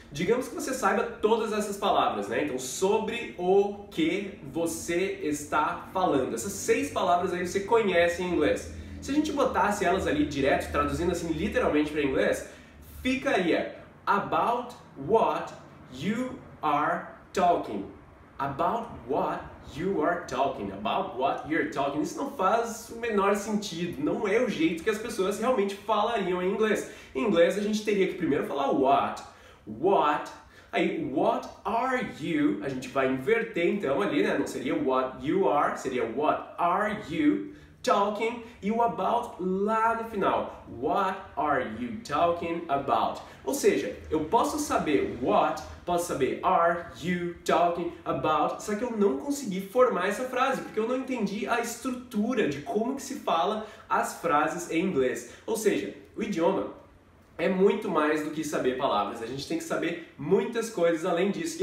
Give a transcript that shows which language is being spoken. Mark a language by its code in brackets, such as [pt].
[pt] Digamos que você saiba todas essas palavras, né? Então, sobre o que você está falando. Essas 6 palavras aí você conhece em inglês. Se a gente botasse elas ali direto, traduzindo assim literalmente para inglês, ficaria [en] about what you are talking. About what you are talking. About what you're talking. [pt] Isso não faz o menor sentido. Não é o jeito que as pessoas realmente falariam em inglês. Em inglês a gente teria que primeiro falar what. Aí, [en] what are you? [pt] A gente vai inverter então ali, né? Não seria what you are, seria [en] what are you talking, [pt] e o about lá no final. [en] What are you talking about? [pt] Ou seja, eu posso saber what, posso saber [en] are you talking about, [pt] só que eu não consegui formar essa frase, porque eu não entendi a estrutura de como que se fala as frases em inglês. Ou seja, o idioma é muito mais do que saber palavras. A gente tem que saber muitas coisas além disso.